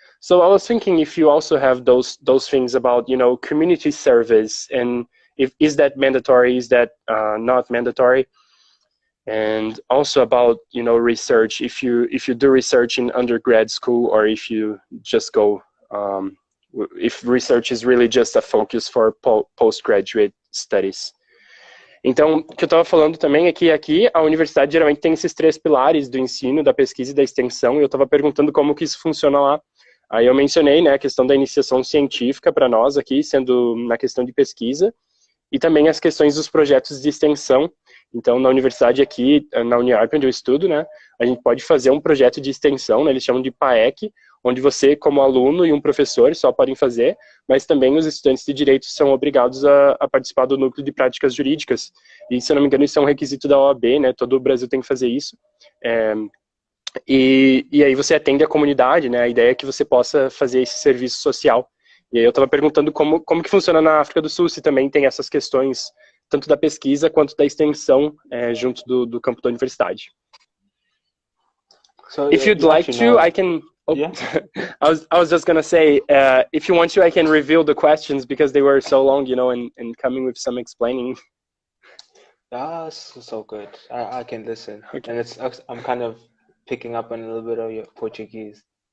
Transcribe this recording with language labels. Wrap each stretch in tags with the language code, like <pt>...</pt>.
<en>So I was thinking if you also have those things about, you know, community service, and is that mandatory, is that not mandatory? And also about, you know, research, if you do research in undergrad school, or if you just go if research is really just a focus for postgraduate studies.</en> <pt>Então, o que eu estava falando também é que aqui a universidade geralmente tem esses 3 pilares do ensino, da pesquisa e da extensão, e eu estava perguntando como que isso funciona lá. Aí eu mencionei, né, a questão da iniciação científica para nós aqui, sendo na questão de pesquisa, e também as questões dos projetos de extensão. Então, na universidade aqui, na Uniarp, onde eu estudo, né, a gente pode fazer um projeto de extensão, né, eles chamam de PAEC, onde você, como aluno e um professor, só podem fazer, mas também os estudantes de Direito são obrigados a participar do núcleo de práticas jurídicas. E, se eu não me engano, isso é um requisito da OAB, né, todo o Brasil tem que fazer isso. E aí você atende a comunidade, né, a ideia é que você possa fazer esse serviço social. E aí eu estava perguntando como que funciona na África do Sul, se também tem essas questões, tanto da pesquisa quanto da extensão junto do campo da universidade.</pt> <en>So If you'd like to, I can... Oh, yeah. I was just going to say, if you want to, I can reveal the questions because they were so long, and coming with some explaining. That's so good. I can listen. Okay. And I'm kind of picking up on a little bit of your Portuguese.</en>